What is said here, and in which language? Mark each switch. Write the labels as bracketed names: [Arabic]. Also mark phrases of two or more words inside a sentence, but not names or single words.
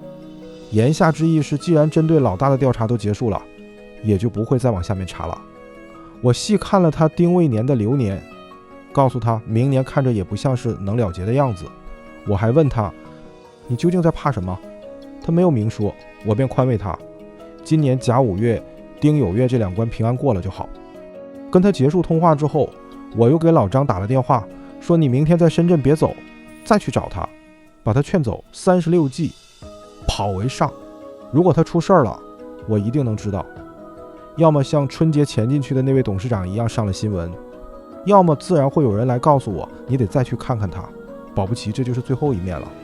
[Chinese] 言下之意是，既然針對老大的調查都結束了，也就不會再往下面查了。我細看了他丁未年的流年，告訴他明年看着也不像是能了結的樣子。我還問他，你究竟在怕什麼？他沒有明說，我便寬慰他，今年甲午月、丁酉月這2 關平安過了就好。跟他結束通話之後，我又給老張打了電話，說你明天在深圳別走，再去找他，把他勸走。36計，跑為上。如果他出事兒了，我一定能知道。要麼像春節前進去的那位董事長一樣上了新聞，要麼自然會有人來告訴我，你得再去看看他，保不齊這就是最後一面了。